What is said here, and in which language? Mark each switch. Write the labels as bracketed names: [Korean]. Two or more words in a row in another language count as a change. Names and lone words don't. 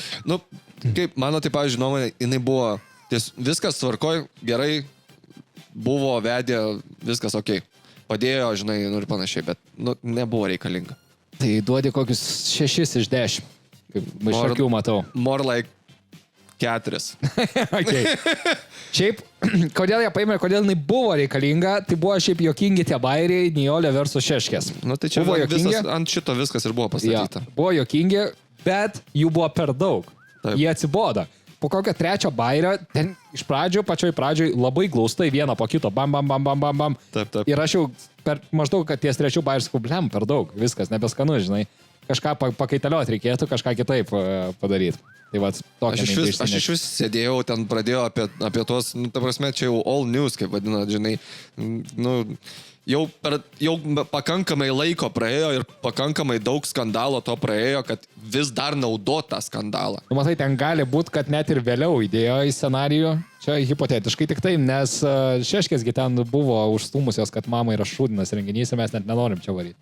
[Lithuanian] Nu, kaip mano, tai pavyzdžiui, nuomonė, jinai buvo, viskas tvarkoj, gerai, buvo, vedė, viskas okei. Padėjo, žinai, nu ir panašiai, bet nebuvo reikalinga. Tai duodi kokius 6 iš 10, kaip iš akių matau. [English] More like 4. [Lithuanian] Okay. Šiaip, kodėl ją paėmė, kodėl jinai buvo reikalinga, tai buvo šiaip jokingi tie bairiai, Nijolė versus Šeškės. Nu tai čia ant šito viskas ir buvo pastatyta. Ja, buvo jokingi, bet jų buvo per daug. Taip. Jie atsibodo. Po kokio 3 bairio, ten iš pradžių, pačioj pradžioj labai glaustai vieną po kito, bam, bam, bam, bam, bam, bam. Taip. Ir aš jau per maždaug, kad ties 3 bairius kubliam per daug, viskas, nebeskanu, žinai. Kažką pakaitalioti reikėtų, kažką kitaip padaryti. Tai va, aš iš vis sėdėjau, ten pradėjau apie tos, nu, ta prasme, čia jau [English] all news, [Lithuanian] kaip vadina, žinai, nu, jau pakankamai laiko praėjo ir pakankamai daug skandalo to praėjo, kad vis dar naudot tą skandalą. Nu, matai, ten gali būti, kad net ir vėliau įdėjo į scenarijų, čia hipotetiškai tik tai, nes Šeškėsgi ten buvo užstumusios, kad mama yra šūdinas renginys ir mes net nenorim čia varyti.